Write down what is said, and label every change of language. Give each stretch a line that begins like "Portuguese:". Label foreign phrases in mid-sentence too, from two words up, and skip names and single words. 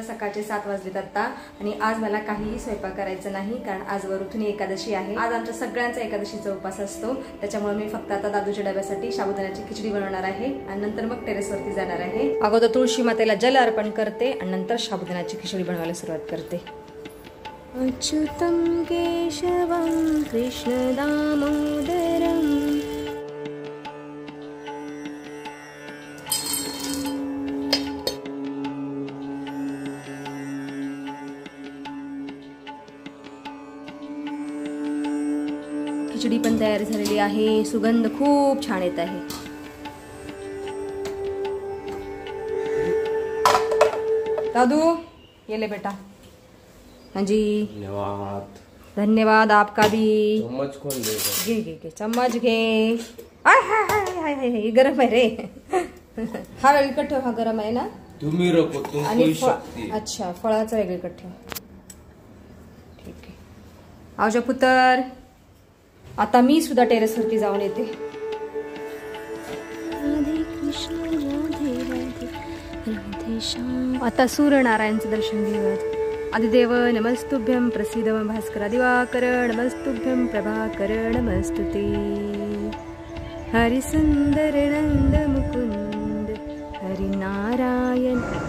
Marathi: सकाळचे 7 वाजलेत आता आणि आज मला काहीही स्वयंपाक करायचं नाही, कारण आज वरुथुनी एकादशी आहे। आज आमच्या सगळ्यांचा एकादशीचा उपवास असतो, त्याच्यामुळे मी फक्त आता दादूच्या डब्यासाठी साबुदाण्याची खिचडी बनवणार आहे आणि नंतर मग टेरेसवरती जाणार आहे। अगोदर तुळशी मातेला जल अर्पण करते आणि नंतर साबुदाण्याची खिचडी बनवायला सुरुवात करते।
Sanskrit: अच्युतं केशवं कृष्ण दामोदरं
Marathi: खिचडी पण तयार झालेली आहे। सुगंध खूप छान येत आहे। दादू
Hindi: ये ले बेटा। हाँ जी धन्यवाद। धन्यवाद आपका भी। चम्मच खोल दे।
Marathi: घे चम्मच घे। हाय हाय हाय हाय हाय हाय गरम आहे रे। हा वेगळीकडे ठेव, हा गरम आहे ना।
Hindi: तुम्ही रखो, तुमको शक्ती।
Marathi: अच्छा, फळाचा वेगळीकडे ठेव। ठीक आहे आवजा पुत्र। आता मी सुद्धा टेरेसवरती जाऊन येते। राधे कृष्ण राधे राधे राधे श्याम। आता सूर्यनारायणचं दर्शन घेऊयात।
Sanskrit: आदिदेव नमस्तुभ्यं प्रसीद भास्कर दिवाकर नमस्तुभ्यं प्रभाकर नमस्तुते। हरिसुंदर नंद मुकुंद हरिनारायण।